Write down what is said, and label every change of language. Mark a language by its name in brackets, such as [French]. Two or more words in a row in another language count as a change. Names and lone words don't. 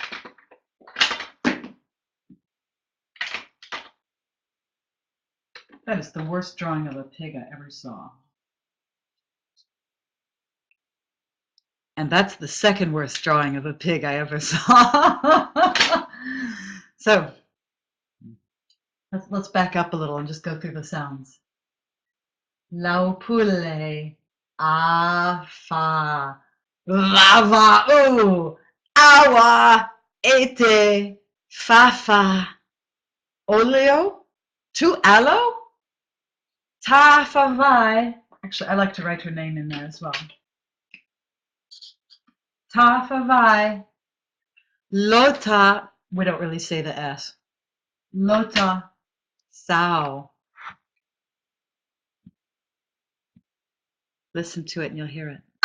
[English] That is the worst drawing of a pig I ever saw. And that's the second worst drawing of a pig I ever saw. So let's back up a little and just go through the sounds. [Samoan] Laupule, afa, lava, oo, awa, ete, fafa, oleo, tu aloe, ta favai. [English] Actually, I like to write her name in there as well. [Samoan] Ta favai, lota. [English] We don't really say the S. [Samoan] Lota, sao. [English] Listen to it and you'll hear it.